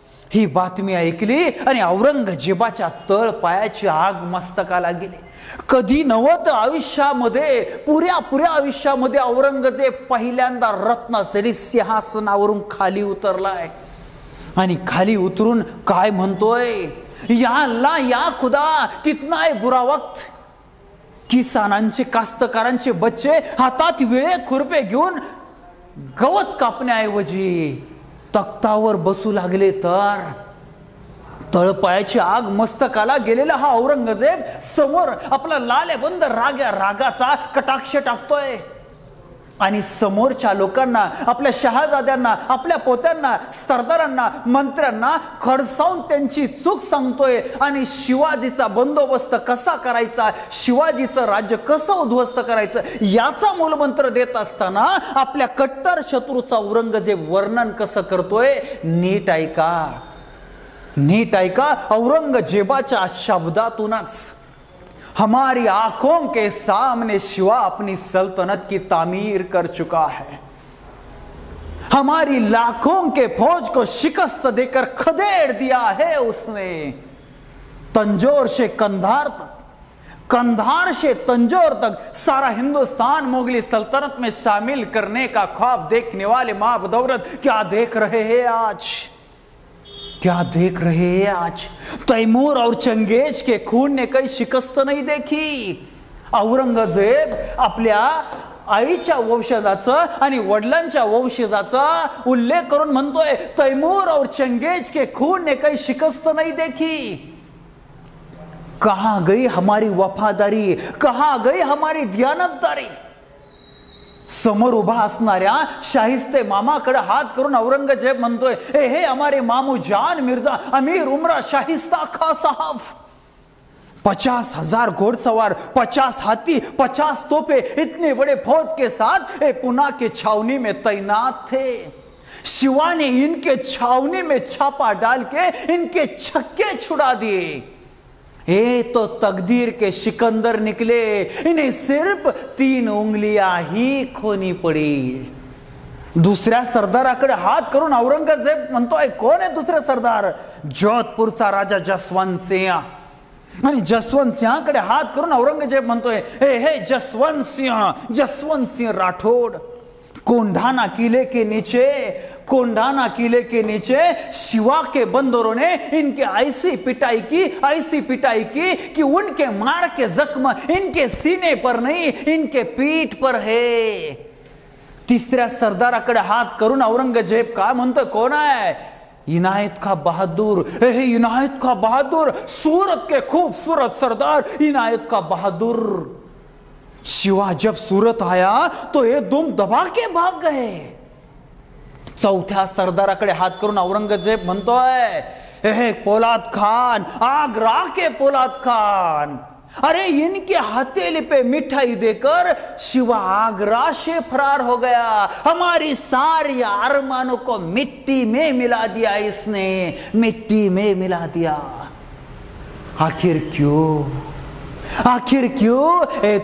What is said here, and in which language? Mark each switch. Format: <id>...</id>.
<mr>ही बातमी ऐकली आणि औरंगजेबाच्या तळ पायाची आग मस्तकाला गेली. कधी नव्हतं आयुष्यामध्ये, पुऱ्या आयुष्यामध्ये औरंगजेब पहिल्यांदा रत्नाचरी सिंहासनावरून खाली उतरलाय. आणि खाली उतरून काय म्हणतोय?</mr> <hi>या अल्लाह, या खुदा, कितना है बुरा वक्त.</hi> <mr>किसानांचे, कास्तकारांचे बच्चे हातात विळे खुरपे घेऊन गवत कापण्याऐवजी तख्तावर बसू लागले. तर तळपायाची आग मस्तकाला गेलेला हा औरंगजेब समोर आपला लालेबंद रागाचा कटाक्ष टाकतोय आणि समोरच्या लोकांना, आपल्या शहाजाद्यांना, आपल्या पोत्यांना, सरदारांना, मंत्र्यांना खडसावून त्यांची चूक सांगतोय आणि शिवाजीचा बंदोबस्त कसा करायचा, शिवाजीचं राज्य कसं उद्ध्वस्त करायचं याचा मूलमंत्र देत असताना आपल्या कट्टर शत्रूचा औरंगजेब वर्णन कसं करतोय नीट ऐका, नीट ऐका. औरंगजेबाच्या शब्दातूनच</mr> <hi>हमारी आंखों के सामने शिवा अपनी सल्तनत की तामीर कर चुका है. हमारी लाखों के फौज को शिकस्त देकर खदेड़ दिया है उसने. तंजौर से कंधार तक, कंधार से तंजौर तक सारा हिंदुस्तान मुगली सल्तनत में शामिल करने का ख्वाब देखने वाले मां बदौलत क्या देख रहे हैं आज, क्या देख रहे हैं आज? तैमूर और चंगेज के खून ने काही शिकस्त नाही देखी.</hi> <mr>औरंगजेब आपल्या आईच्या वंशजाचा आणि वडिलांच्या वंशजाचा उल्लेख करून म्हणतोय,</mr> <hi>तैमूर और चंगेज के खून ने काही शिकस्त नहीं देखी. कहां गई हमारी वफादारी, कहां गई हमारी दियानतदारी?</hi> <mr>समोर उभा असणाऱ्या शाहिस्ते मामाकडे हात करून औरंगजेब म्हणतोय, हे हमारे मामू जान मिर्जा अमीर उमरा शाहिस्ता खा साहब.</mr> <hi>50,000 घोड़सवार, 50 हाथी, 50 तोपे, इतने बड़े फौज के साथ पुना के छावनी में तैनात थे. शिवा ने इनके छावनी में छापा डाल के इनके छक्के छुड़ा दिए. ये तो तकदीर के सिकंदर निकले, इन्हें सिर्फ 3 उंगलियां ही खोनी पड़ी.</hi> <mr>दुसऱ्या सरदाराकडे हात करून औरंगजेब म्हणतोय, कोण आहे दुसरे सरदार? जोधपूरचा राजा जसवंत सिंह. आणि जसवंत सिंहाकडे हात करून औरंगजेब म्हणतोय, हे जसवंत सिंह राठौड़.</mr> <hi>कोंढाना किले के नीचे, कोंढाना किले के नीचे शिवा के बंदरों ने इनके ऐसी पिटाई की कि उनके मार के जख्म इनके सीने पर नहीं, इनके पीठ पर है.</hi> <mr>तिसऱ्या सरदाराकडे हात करून औरंगजेब काय म्हणतो, कोण आहे?</mr> <hi>इनायत खां बहादुर. इनायत खां बहादुर, सूरत के खूबसूरत सरदार इनायत खां बहादुर. शिवा जब सूरत आया तो ये दुम दबा के भाग गए.</hi> <mr>चौथ्या सरदाराकडे हात करून औरंगजेब म्हणतोय, पोलाद खान,</mr> <hi>आगरा के पोलाद खान. अरे इनके हथेली पे मिठाई देकर शिवा आगरा से फरार हो गया. हमारी सारी अरमानों को मिट्टी में मिला दिया इसने, मिट्टी में मिला दिया. आखिर क्यों, आखिर क्यों?</hi>